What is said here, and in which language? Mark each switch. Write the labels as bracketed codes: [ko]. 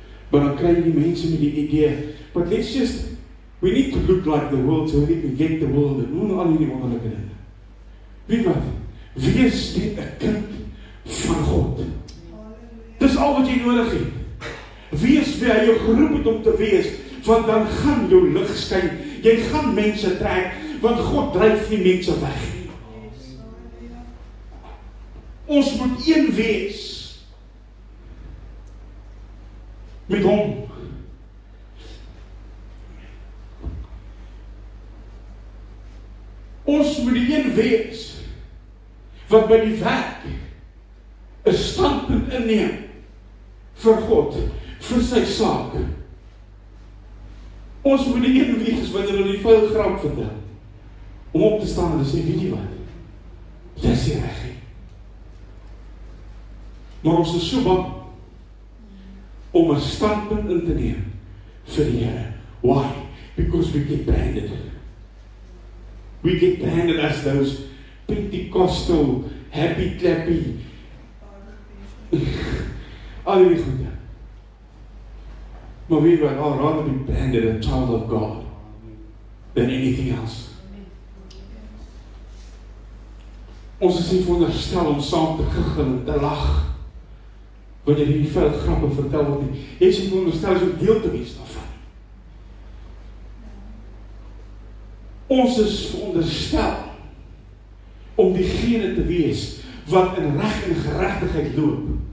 [af] Maar dan kry jy die mense met die idee, [en] but let's just, we need to look like the world [af] so we can get the world, en noem al hierdie wonderlike dinge. Weet wat? Wees net 'n kind van God. wie hy jou geroep het om te wees, want dan gaan jou lig skyn. Jy gaan mense trek, want God dryf nie mense weg nie. Ons moet een wees met hom. Ons moet die een wees wat by die werk 'n standpunt inneem vir God, vir sy saak. Ons moet die een wees wanneer hulle die vuil grap vertel, om op te staan en te sê, weet jy wat, dit is nie reg nie. Maar ons is so bang om 'n standpunt in te neem vir die Here. [en] Why? Because we get branded. We get branded as those Pentecostal, happy, clappy, [af] al die goede. Maar weet wat, [en] I'd rather be branded a child of God than anything else. [af] Ons is nie veronderstel om saam te giggel en te lag wanneer jy die vuil grappe vertel word nie. Jy is nie veronderstel om deel te wees daarvan. Ons is veronderstel om diegene te wees wat in reg en geregtigheid loop.